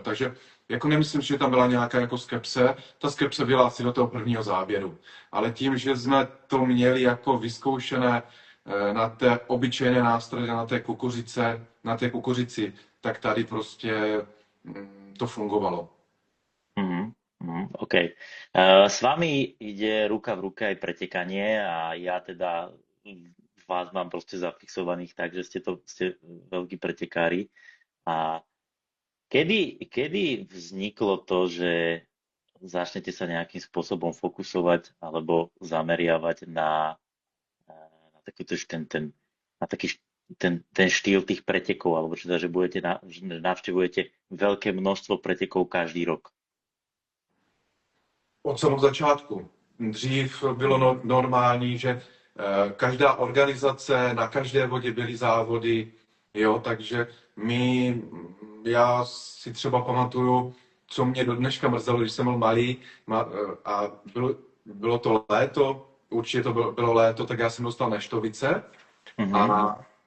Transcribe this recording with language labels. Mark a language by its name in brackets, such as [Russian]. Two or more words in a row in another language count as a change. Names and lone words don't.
[Czech] Takže jako nemyslím, že tam byla nějaká jako skepse. Ta skepse byla asi do toho prvního záběru. Ale tím, že jsme to měli jako vyzkoušené na té obyčejné nástroje, na té kukuřici, tak tady prostě to fungovalo. OK. [Slovak] S vami ide ruka v ruke aj pretekanie a ja teda vás mám proste zafixovaných tak, že ste veľkí pretekári. A kedy vzniklo to, že začnete sa nejakým spôsobom fokusovať alebo zameriavať na takýto ten štýl tých pretekov, alebo teda, že navštevujete veľké množstvo pretekov každý rok? [Czech] Od samého začátku. Dřív bylo normální, že každá organizace, na každé vodě byly závody, jo, takže já si třeba pamatuju, co mě do dneška mrzelo, když jsem byl malý a bylo to léto, určitě to bylo léto, tak já jsem dostal neštovice a